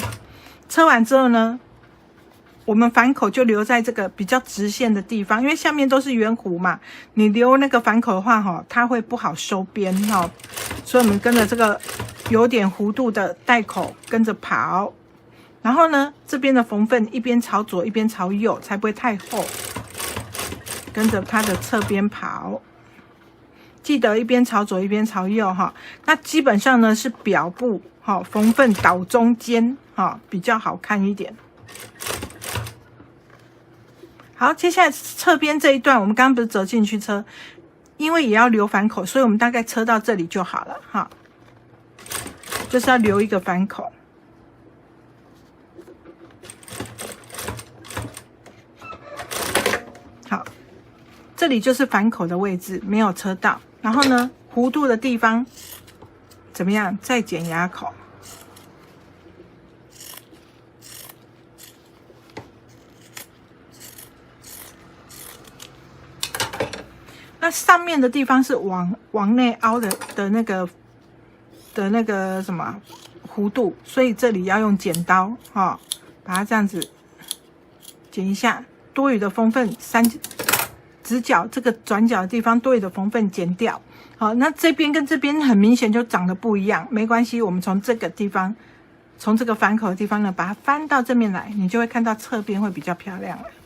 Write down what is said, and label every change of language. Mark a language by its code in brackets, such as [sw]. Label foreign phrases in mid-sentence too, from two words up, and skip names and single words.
[zh] 車完之後呢，我們反口就留在這個比較直線的地方，因為下面都是圓弧嘛，你留那個反口的話，它會不好收邊，所以我們跟着這個有點弧度的袋口跟着跑，然後呢，這邊的縫份一邊朝左一邊朝右，才不會太厚，跟着它的側邊跑，記得一邊朝左一邊朝右哈。那基本上呢是表布縫份倒中間比較好看一點。好，接下來側邊這一段，我們剛剛不是折進去車，因為也要留反口，所以我們大概車到這裡就好了哈，就是要留一個反口。好，這裡就是反口的位置，沒有車到。然後呢，弧度的地方怎麼樣？再剪牙口。那上面的地方是往內凹的那个什麼弧度，所以這裡要用剪刀把它這樣子剪一下，多餘的縫份直角這個轉角的地方多餘的縫份剪掉。好，那這邊跟這邊很明顯就長得不一樣，沒關係，我們從這個地方，從這個反口的地方呢，把它翻到這邊來，你就會看到側邊會比較漂亮了。